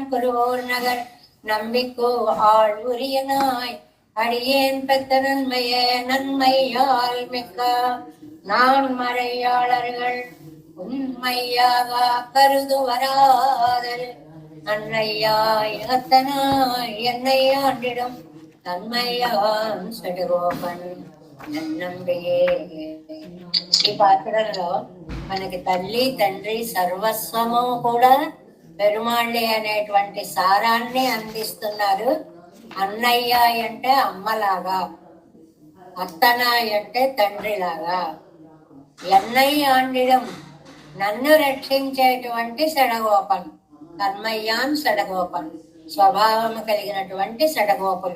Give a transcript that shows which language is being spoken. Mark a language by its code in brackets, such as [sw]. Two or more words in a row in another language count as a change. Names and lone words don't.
[ta] குருகூர் நகர் நம்பிக்கோ ஆள் உரியனாய் அடியேன் பெத்த நன்மையே நன்மையால் மிக்க நான் மறையாளர்கள் உண்மையாக கருதுவராதல் அன்னையாய் அத்தனாய் என்னை ஆண்டிடும் தன்மையான் சடுகோபன் நன்னம்பியே. [te] ఈ పాత్రలో మనకి తల్లి తండ్రి సర్వస్వము కూడా పెరుమాళ్ళే అనేటువంటి సారాన్ని అందిస్తున్నారు. అన్నయ్య అంటే అమ్మలాగా, అత్తనాయ్ అంటే తండ్రిలాగా, [ta] என்னை ஆண்டிடம் [te] నన్ను రక్షించేటువంటి సడగోపన్, [ta] தன்மய்யான் சடகோபன், [te] స్వభావము కలిగినటువంటి సడగోపులు.